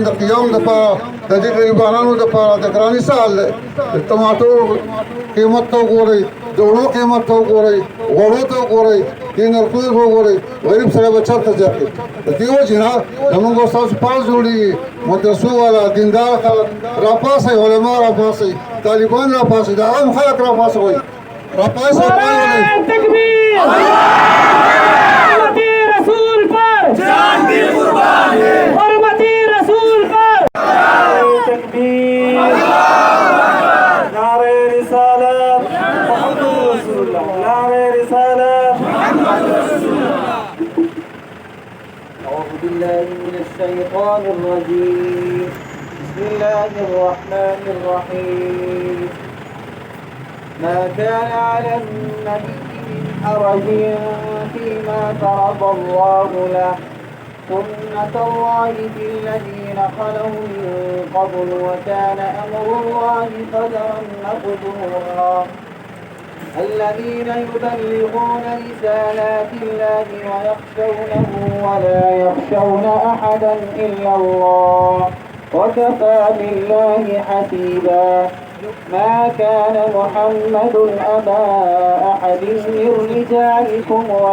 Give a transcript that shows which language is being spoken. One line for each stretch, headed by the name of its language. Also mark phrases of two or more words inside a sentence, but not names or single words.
Pashto: د قیام لپاره د دې غریبانو لپاره د ګراني سال د ټماټو قیمت ته وګورئ د وړو قیمت ته وګورئ غوړو ته وګورئ د نرخونو ته وګورئ غریب سره به چېرته ځي د دې وجې نه زموږ استاسو پال جوړېږي مدرسو والا دیندار خلک راپاڅئ علما راپاڅئ طالبان راپاڅئ د عام خلک راپاڅوئ راپاڅئ
Urdu: تکبیر حرمت رسول پر جان بھی قربان ہے حرمت رسول پر تکبیر نعرہ رسالت
Arabic: محمد رسول اللہ
Urdu: نعرہ
Arabic: رسالت محمد رسول اللہ اعوذ باللہ من الشیطان الرجیم بسم اللہ الرحمن الرحیم ما كان على النبي من حرج فيما فرض الله له سنة الله في الذين خلوا من قبل وكان أمر الله قدرا مقدورا الذين يبلغون رسالات الله ويخشونه ولا يخشون أحدا إلا الله وكفى بالله حسيبا ما كان محمد أبا أحد من رجالكم